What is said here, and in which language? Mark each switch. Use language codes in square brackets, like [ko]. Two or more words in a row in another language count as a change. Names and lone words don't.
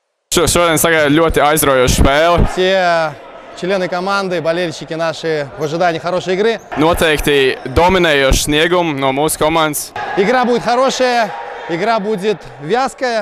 [lv] Šodien sagaida ļoti aizraujoša spēle. [ru] Все члены команды, болельщики наши в ожидании хорошей игры. [lv] Noteikti dominējošs sniegums no mūsu komandas. [ru] Игра будет хорошая, игра будет вязкая.